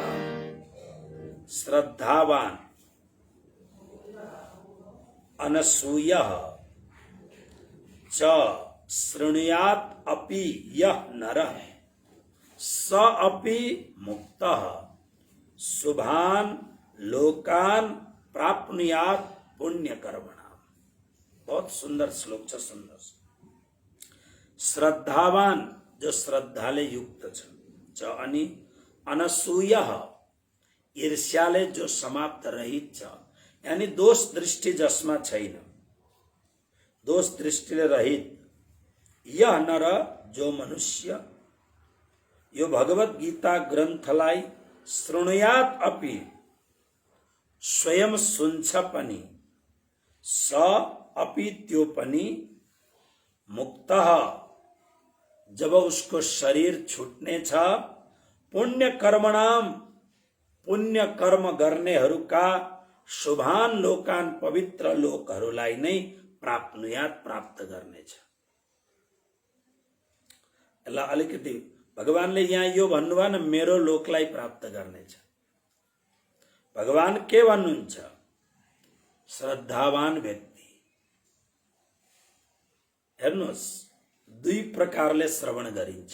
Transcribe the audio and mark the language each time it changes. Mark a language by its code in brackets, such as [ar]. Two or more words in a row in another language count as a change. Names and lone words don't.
[sa] श्रद्धावान अनसूयः च शृणुयात् अपि यः नरः स अपि मुक्तः शुभान् लोकान् प्राप्नुयात् पुण्यकर्मणाम्। [hi] बहुत सुंदर [ne] श्लोक छ, सुन्नुहोस्। श्रद्धावान जो श्रद्धाले युक्त छ अनि अनसूयः ईर्ष्याले जो समाप्त रहित छ, यानी दोष दृष्टि जसमा छैन, दोष दृष्टिले रहित यह नर जो मनुष्य यो भगवत गीता ग्रन्थलाई [sa] शृणुयात् अपि [ne] स्वयं सुन्छ पनि [sa] स अपि [ne] त्यो पनि मुक्तः जब उसको शरीर छुट्ने छ [sa] पुण्य कर्मणाम [ne] पुण्य कर्म गर्नेहरूका [sa] शुभान लोकान [ne] पवित्र लोकहरूलाई नै प्राप्नुयात् प्राप्त गर्नेछ। यसलाई अलिकति भगवानले यहाँ यो भन्नुभयो न मेरो लोकलाई प्राप्त गर्नेछ। भगवान के भन्नुहुन्छ? श्रद्धावान व्यक्ति हेर्नुहोस् दुई प्रकारले श्रवण गरिन्छ।